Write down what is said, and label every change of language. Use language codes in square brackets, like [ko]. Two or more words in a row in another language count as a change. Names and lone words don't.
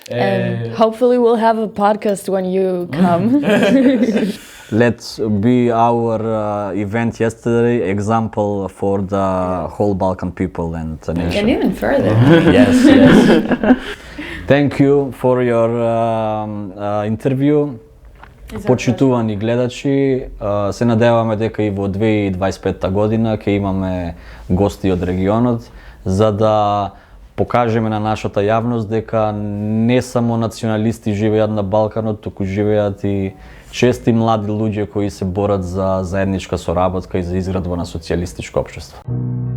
[en] And hopefully we'll have a podcast when you come. Let's be our event yesterday example for the whole Balkan people and the nation. And even further. Yes, yes. Thank you for your interview. [mk] Почитувани гледачи, се надеваме дека и во 2025 година ќе имаме гости од регионот за да покажеме на нашата јавност дека не само националисти живеат на Балканот, туку живеат и чести млади луѓе кои се борат за заедничка соработка и за изградба на социјалистичко општество.